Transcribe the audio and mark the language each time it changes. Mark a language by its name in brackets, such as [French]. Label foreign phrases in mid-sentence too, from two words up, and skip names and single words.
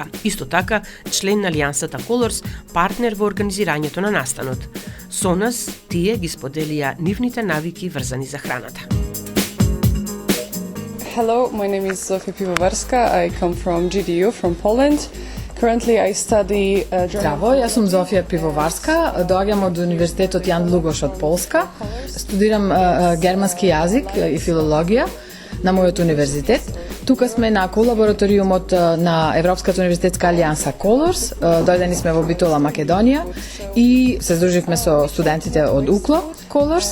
[Macedonian] Исто така, член на Алијансата Колорс, партнер во организирањето на настанот. Со нас тие ги споделија нивните навики врзани за храната. [English] Hello, my name is Zofia Pivovarska. I come from GDU from Poland. Currently I study [Macedonian] Здраво, јас сум Зофија Пивоварска, доаѓам од Универзитетот Јан Длугош од Полска. Студирам германски јазик и филологија на мојот универзитет. Тука сме на колабораториумот на Европската универзитетска алијанса Колорс. Дојдени сме во Битола, Македонија и се здруживме со студентите од УКЛО Колорс.